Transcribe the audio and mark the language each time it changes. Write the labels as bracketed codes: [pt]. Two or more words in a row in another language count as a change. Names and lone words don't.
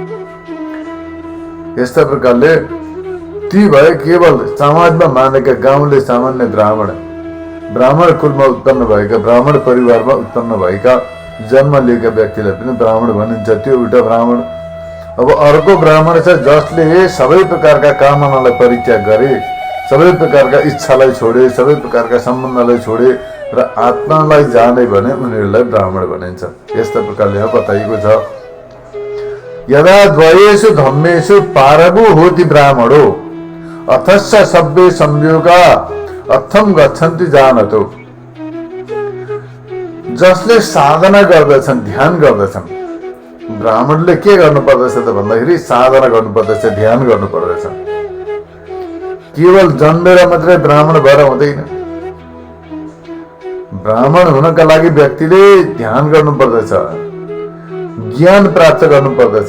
[ne] यस्ता प्रकारले ती भए केवल समाजमा मानेका गाउँले सामान्य ब्राह्मण, ब्राह्मण कुलमा उत्पन्न भएका, ब्राह्मण परिवारमा उत्पन्न भएका, जन्म लिएका व्यक्तिलाई पनि ब्राह्मण भनिन्छ। त्यो एउटा ब्राह्मण। अब अर्को ब्राह्मण छ जसले सबै प्रकारका कामनालाई परित्याग गरे, सबै प्रकारका इच्छालाई छोडे, सबै प्रकारका सम्बन्धलाई छोडे र आत्मालाई जाने भने उनीहरूलाई ब्राह्मण भनिन्छ। यस्ता प्रकारले यहाँ बताइएको छ [pi] यदा द्वयेषु धम्मेषु पारगो होति ब्राह्मणो अथस्य सभ्ये संयोगा अथम गच्छन्ति जानतो। [ne] जसले साधना गर्दछन्, ध्यान गर्दछन्, ब्राह्मणले के गर्नुपर्दछ त भन्दाखेरि साधना गर्नुपर्दछ, ध्यान गर्नुपर्दछ। केवल जन्मेर मात्रै ब्राह्मण भएर हुँदैन। ब्राह्मण हुनका लागि व्यक्तिले ध्यान गर्नुपर्दछ, ज्ञान प्राप्त गर्नुपर्दछ।